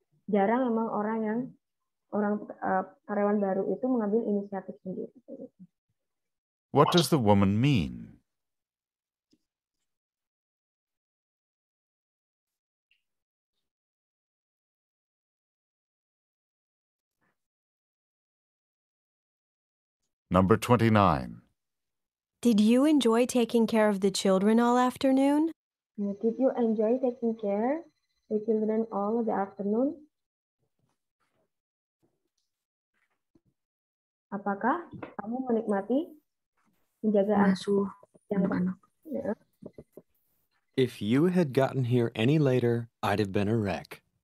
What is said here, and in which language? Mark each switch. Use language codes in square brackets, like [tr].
[id] Jarang memang orang karyawan baru itu mengambil inisiatif sendiri. [en] What does the woman mean? Number 29. Did you enjoy taking care of the children all afternoon? Did you enjoy taking care of the children all the afternoon? [id] Apakah kamu menikmati menjaga anak-anak? Ya. [en] If you had gotten here any later, I'd have been a wreck.